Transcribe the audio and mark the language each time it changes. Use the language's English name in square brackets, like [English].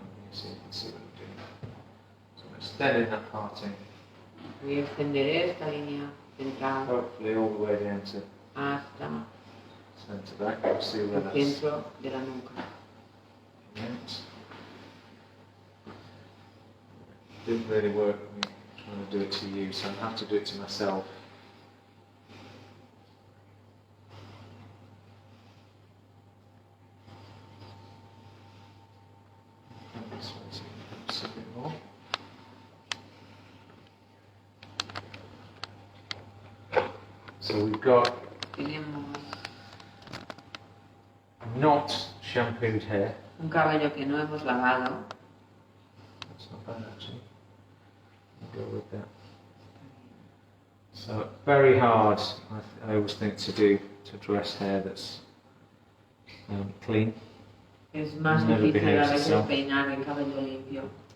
[English] So you can see what I'm doing. So I'm extending that parting. [Spanish] Voy a extender esta línea central. [English] Hopefully all the way down to [Spanish] hasta [English] centre back. You'll see where [Spanish] el centro de la nuca. [English] Didn't really work me trying to do it to you, so I have to do it to myself. Just a bit more. So we've got not shampooed hair. [Spanish] Un cabello que no hemos lavado. [English] That's not bad actually. I'll go with that. So very hard, I always think, to dress hair that's clean. [Spanish] Es más difícil a veces peinar el cabello limpio.